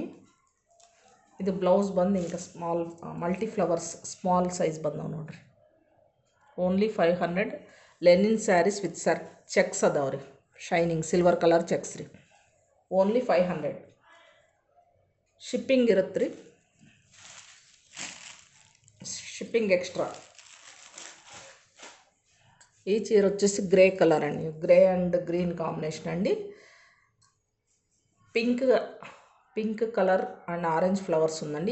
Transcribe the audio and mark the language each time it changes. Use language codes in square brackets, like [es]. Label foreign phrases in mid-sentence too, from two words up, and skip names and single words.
[kn] ಇದು ಬ್ಲೌಸ್ ಬಂದು ಹಿಂಗೆ [en] small multi flowers small size [kn] ಬಂದವು ನೋಡ್ರಿ. ಓನ್ಲಿ 500. [en] linen sarees with checks [kn] ಅದಾವ್ರಿ, [en] shining silver colour checks [kn] ರೀ. ಓನ್ಲಿ 500. ಶಿಪ್ಪಿಂಗ್ ಇರುತ್ತೆ ರೀ, [en] shipping extra. [te] ఈ చీర వచ్చేసి [en] grey colour [te] అండి, [en] grey and green combination [te] అండి. [en] pink colour and orange flowers [te] ఉందండి.